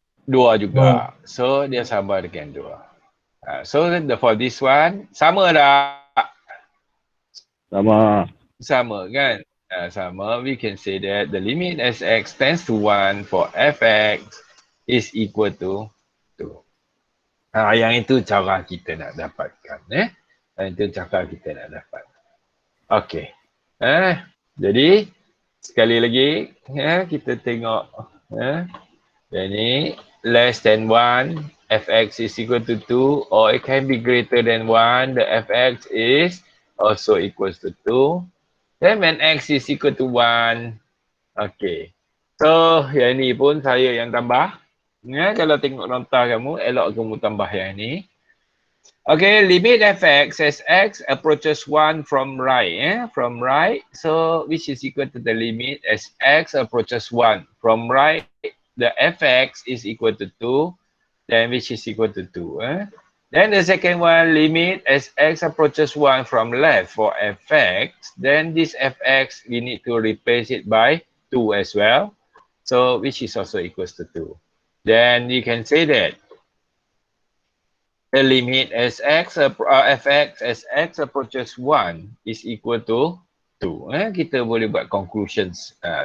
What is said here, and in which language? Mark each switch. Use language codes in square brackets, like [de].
[ms] 2 juga. So, dia sama dengan 2. [en] So, for this one, [ms] sama tak? Sama. Sama kan? Sama, [en] we can say that the limit Sx tends to 1 for fx is equal to 2. [ms] Yang itu cara kita nak dapatkan. Itu cara kita nak dapat. Okey. Jadi, sekali lagi, kita tengok. Yang ni, [en] less than 1, fx is equal to 2, or it can be greater than 1, the fx is also equals to 2. Then when x is equal to 1, okay. [ms] So, yang ni pun saya yang tambah. Kalau tengok nota kamu, elok kamu tambah yang ni. [en] Okay, limit fx as x approaches 1 from right. From right, so which is equal to the limit as x approaches 1. From right, the fx is equal to 2, then which is equal to 2. Then the second one, limit as x approaches 1 from left for fx, then this fx, we need to replace it by 2 as well. So, which is also equals to 2. Then you can say that the limit as fx as x approaches 1 is equal to 2. [ms] Kita boleh buat conclusions.